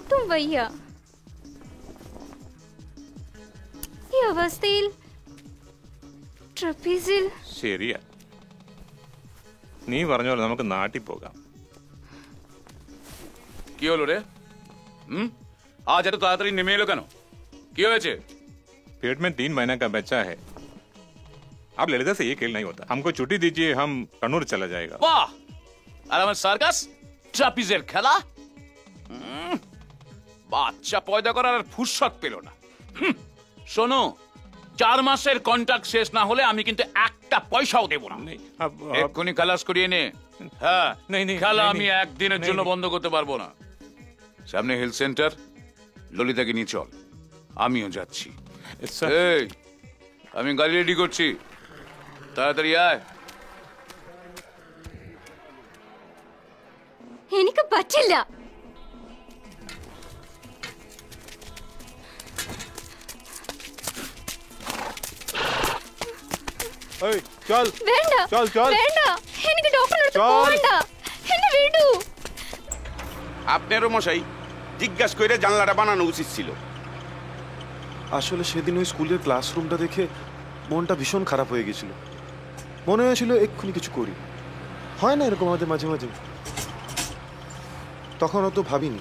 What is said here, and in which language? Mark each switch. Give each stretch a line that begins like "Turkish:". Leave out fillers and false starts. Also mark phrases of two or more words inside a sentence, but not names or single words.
Malayalam: വയ്യ ഈ അവസ്ഥയിൽ ട്രപ്പീസിൽ ശരിയാ, നീ പറഞ്ഞ പോലെ നമുക്ക് നാട്ടിൽ പോകാം.
Bangla: কি হলো রে? আজ এত তাড়াতাড়ি নেমে এলো কেন? কি হয়েছে?
Hindi: पेट में 3 महीने का बच्चा है. आप ललिता से ये खेल नहीं होता. हमको छुट्टी दीजिए, हम कन्नूर चला जाएगा.
Bangla: বাহ! আর আমার সার্কাস ট্রাপিজের খেলা? বাচ্চা পয়দা করার আর ফুরসত পেল না। শোনো, 4 মাসের কন্ট্রাক্ট শেষ না হলে আমি কিন্তু একটা পয়সাও দেব না। এক্ষুনি খালাস করিয়ে নে। হ্যাঁ, খেলা আমি একদিনের জন্য বন্ধ করতে পারবো না। সামনে হেলথ সেন্টার, ললিতাকে নিয়ে চল, আমিও যাচ্ছি। এই, আমি গাড়ি রেডি করছি, তাড়াতাড়ি আয়।
Malayalam: എനിക്ക് പറ്റില്ല.
Bangla: চল
Malayalam: വേണ്ട
Bangla: চল চল
Malayalam: വേണ്ട, എനിക്ക് ഡോക്ടറിന്റെ അടുത്ത്
Bangla: চল।
Malayalam: പോകണ്ട, എന്നെ വിടൂ.
Bangla: আপনারও মশাই জিজ্ঞাসা করে জানলাটা বানানো উচিত ছিল। আসলে সেদিন ওই স্কুলের ক্লাসরুমটা দেখে মনটা ভীষণ খারাপ হয়ে গেছিল। মনে হয়েছিল এক্ষুনি কিছু করি। হয় না এরকম আমাদের মাঝে মাঝে? তখন অত ভাবিনি।